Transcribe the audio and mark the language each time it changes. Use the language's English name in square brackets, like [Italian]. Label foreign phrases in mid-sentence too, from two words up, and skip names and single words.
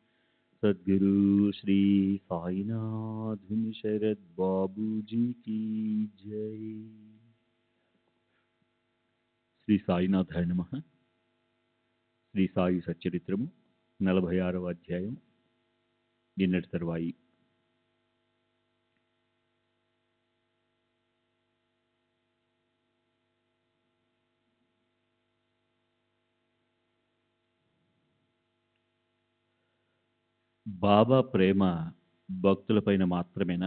[Hindi] सद्गुरु श्री साईनाथ शरद बाबू जी की जय। [Sanskrit] శ్రీ సాయినాథాయ నమః. [Telugu] శ్రీ సాయి సచ్చరిత్రము 46వ అధ్యాయం. నిన్నటి తరువాయి. బాబా ప్రేమ భక్తులపైన మాత్రమేనా?